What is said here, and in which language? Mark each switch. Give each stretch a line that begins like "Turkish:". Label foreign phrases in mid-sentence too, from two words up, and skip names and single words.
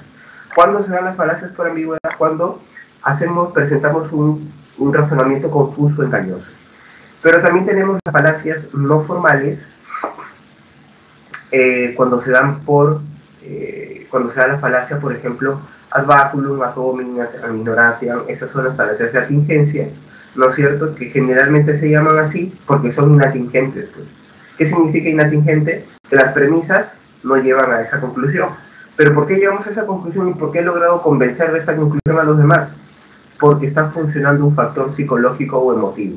Spanish: ¿Cuándo se dan las falacias por ambigüedad? Cuando presentamos un razonamiento confuso, engañoso. Pero también tenemos las falacias no formales cuando se dan cuando se da la falacia, por ejemplo,
Latin: ad baculum, ad hominem, ad ignorantiam.
Spanish: Esas son las falacias de atingencia, ¿no es cierto? Que generalmente se llaman así porque son inatingentes, pues. ¿Qué significa inatingente? Que las premisas no llevan a esa conclusión. ¿Pero por qué llegamos a esa conclusión y por qué he logrado convencer de esta conclusión a los demás? Porque está funcionando un factor psicológico o emotivo.